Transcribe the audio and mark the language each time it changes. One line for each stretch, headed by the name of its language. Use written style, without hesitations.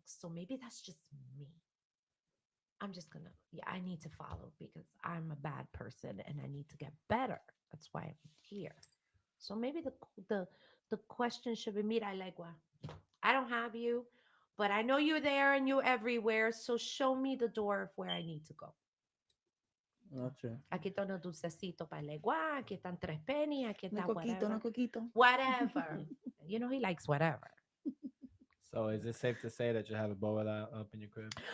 English: So maybe that's just me. I'm just gonna, yeah, I need to follow because I'm a bad person and I need to get better. That's why I'm here. So maybe the question should be, mira, Legua, I don't have you, but I know you're there and you're everywhere. So show me the door of where I need to go. Gotcha.
Spanish: Aquí está unos dulcecitos para Legua, aquí están tres pennies, aquí No está coquito, no coquito.
English: Whatever. You know, he likes whatever. So is it safe to say that you have a boa up in your crib?